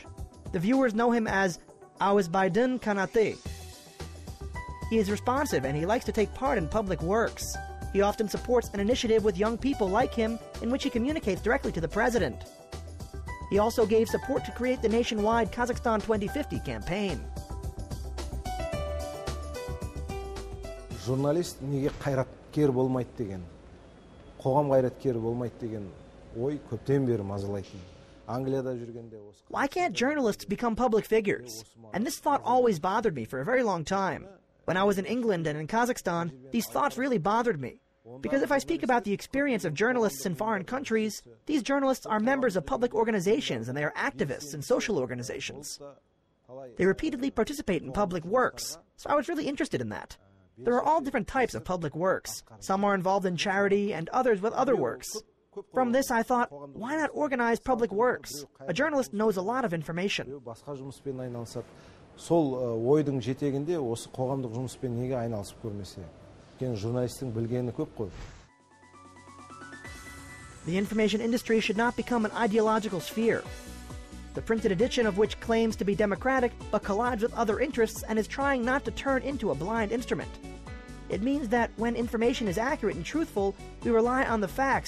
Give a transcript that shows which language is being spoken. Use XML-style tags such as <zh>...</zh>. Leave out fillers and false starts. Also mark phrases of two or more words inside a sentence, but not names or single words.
<en>The viewers know him as Auyesbay'dın Kanatı. He is responsive and he likes to take part in public works. He often supports an initiative with young people like him in which he communicates directly to the president. He also gave support to create the nationwide Kazakhstan 2050 campaign.</en> <kk>Журналист неге қайраткер болмайды деген, қоғам қайраткері болмайды деген ой көптен бері мазалайтын. Англияда жүргенде осы.</kk> <en>Why can't journalists become public figures? And this thought always bothered me for a very long time. When I was in England and in Kazakhstan, these thoughts really bothered me. Because if I speak about the experience of journalists in foreign countries, these journalists are members of public organizations and they are activists in social organizations. They repeatedly participate in public works, so I was really interested in that. There are all different types of public works. Some are involved in charity and others with other works. From this I thought, why not organize public works? A journalist knows a lot of information.</en> <kk>Сол ойдың жетегінде осы қоғамдық жұмыспен неге айналысып көрмесе? Өйткені журналистің білгені көп қой.</kk> <en>The information industry should not become an ideological sphere. The printed edition of which claims to be democratic but collides with other interests and is trying not to turn into a blind instrument. It means that when information is accurate and truthful, we rely on the facts.</en>